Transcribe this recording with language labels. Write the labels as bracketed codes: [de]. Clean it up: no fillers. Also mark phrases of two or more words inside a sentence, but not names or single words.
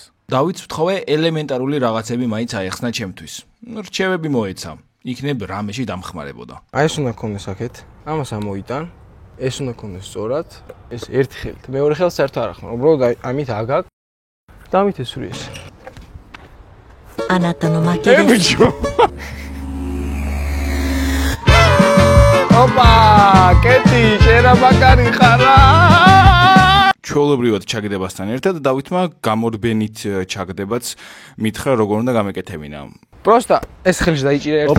[ka] დავითს ვთხოვე ელემენტარული რაღაცები მაინც აეხსნა ჩემთვის. რჩევები მოეცა. იქნებ რამეში დამხმარებოდა. აი ეს უნდა გქონდეს აქეთ. ამას ამოიტან. ეს უნდა გქონდეს სწორად. ეს ერთი ხელით. მეორე ხელს საერთოდ არ ახმარ. უბრალოდ ამით აგაგ. დამითესური ეს. [ja] あなたの負けです。 [ka] ოპა, კეთი, შენ მაგარი ხარა. ჩვეულებრივად ჩაგდებასთან ერთად დავითმა გამორბენით ჩაგდებაც მითხრა როგორ უნდა გამეკეთებინა. პროსტა ეს ხელში დაიჭირე ერთი.